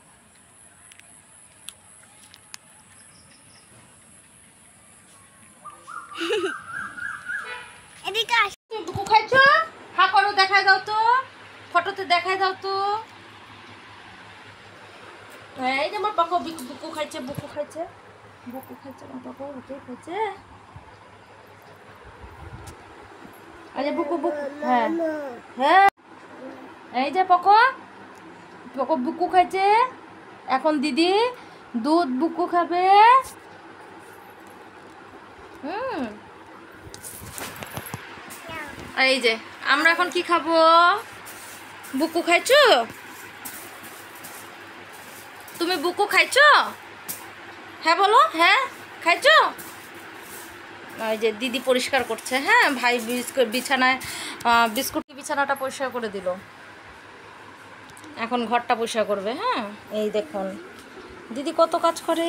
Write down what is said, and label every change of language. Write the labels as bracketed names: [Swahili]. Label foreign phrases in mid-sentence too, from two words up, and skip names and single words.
[Bangla] বুকু খাইছো? হা করো, দেখাই দাও তো, ফটোতে দেখাই দাও তো। এই যে আমার পাকো বুকু খাইছে, বুকু খাইছে, বুকু খাইছে, আমার পাকো বুকু খাইছে। এই যে বুকু বুকু, হ্যাঁ হ্যাঁ, এই যে পাকো পাকো বুকু খাইছে। এখন দিদি দুধ বুকু খাবে। এই যে আমরা এখন কি খাবো? বুকু খাইছো? তুমি বুকু খাইছো? হ্যাঁ বলো, হ্যাঁ খাইছো? এই যে দিদি পরিষ্কার করছে, হ্যাঁ ভাই বিছানায় বিস্কুট বিছানাটা পরিষ্কার করে দিল, এখন ঘরটা পরিষ্কার করবে। হ্যাঁ এই দেখুন দিদি কত কাজ করে।